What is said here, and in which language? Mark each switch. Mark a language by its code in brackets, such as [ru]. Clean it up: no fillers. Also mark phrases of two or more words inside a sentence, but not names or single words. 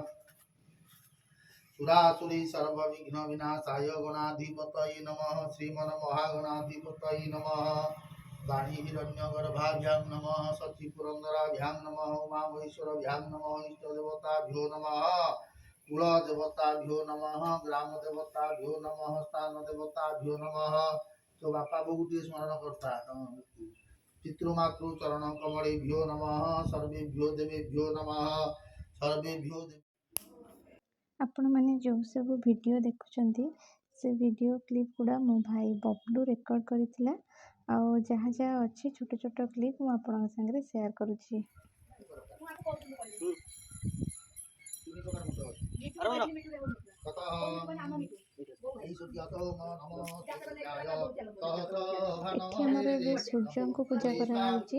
[sa] सुरासुरी सर्वविघ्न विनाशाय गणाधिपतये नमः श्रीमन्महागणाधिपतये नमः वाणी हिरण्यगर्भाभ्यां नमः सचिपुरन्दराभ्यां नमः उमामहेश्वरभ्यां नमः इष्टदेवताभ्यो नमः कुलदेवताभ्यो नमः ग्रामदेवताभ्यो नमः स्थानदेवताभ्यो नमः। [hi] तो बापा बहुत स्मरण करता [sa] पितृमातृ चरण कमलेभ्यो नमः सर्वेभ्यो देवेभ्यो नमः सर्वेभ्यो। [or] ଆପଣମାନେ ଯେଉଁ ସବୁ ଭିଡ଼ିଓ ଦେଖୁଛନ୍ତି ସେ ଭିଡ଼ିଓ କ୍ଲିପ୍ ଗୁଡ଼ା ମୋ ଭାଇ ବବଲୁ ରେକର୍ଡ଼ କରିଥିଲା। ଆଉ ଯାହା ଯାହା ଅଛି ଛୋଟ ଛୋଟ କ୍ଲିପ୍ ମୁଁ ଆପଣଙ୍କ ସାଙ୍ଗରେ ସେୟାର କରୁଛି। ଏଠି ଆମର ଏବେ ସୂର୍ଯ୍ୟଙ୍କୁ ପୂଜା କରାଯାଉଛି।